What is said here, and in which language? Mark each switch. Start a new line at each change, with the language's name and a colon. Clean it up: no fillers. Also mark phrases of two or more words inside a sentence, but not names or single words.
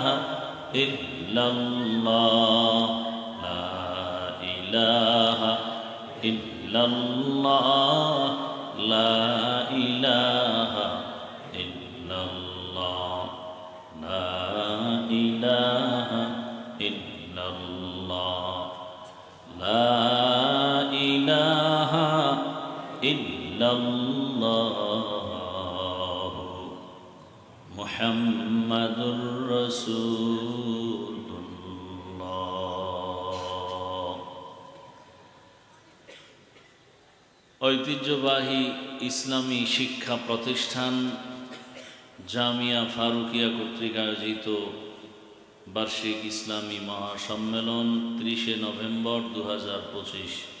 Arabic: الا اللہ لا الہ الا اللہ لا الہ الا اللہ لا الہ الا اللہ لا الہ الا اللہ محمد رسول اللہ
Bangla: ঐতিহ্যবাহী ইসলামী শিক্ষা প্রতিষ্ঠান জামিয়া ফারুকিয়া কর্তৃক আয়োজিত বার্ষিক ইসলামী মহাসম্মেলন 30 নভেম্বর 2025